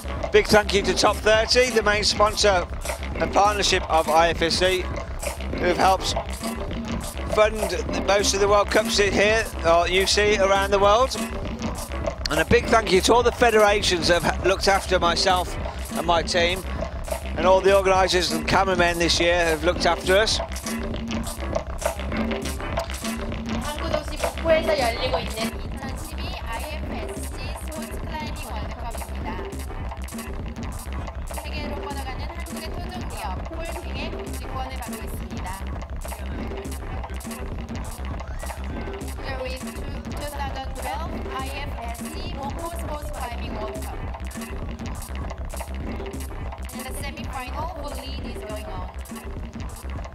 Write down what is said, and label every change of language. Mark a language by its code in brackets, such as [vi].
[en] Big thank you to Top 30, the main sponsor and partnership of IFSC, who've helped fund most of the World Cups here, or you see around the world. And a big thank you to all the federations that have looked after myself and my team, and all the organisers and cameramen this year have looked after us. [ko] 항구도시 목포에서 열리고 있는 2012 IFSC 스포츠 클라이밍 월드컵입니다. 세계로 뻗어가는 한국의 토종 기업 폴핑의 공지권을 받고 있습니다. [en] Here is 2012 IFSC Mokpo Sports Climbing World Cup. In the semi-final, the lead is going on.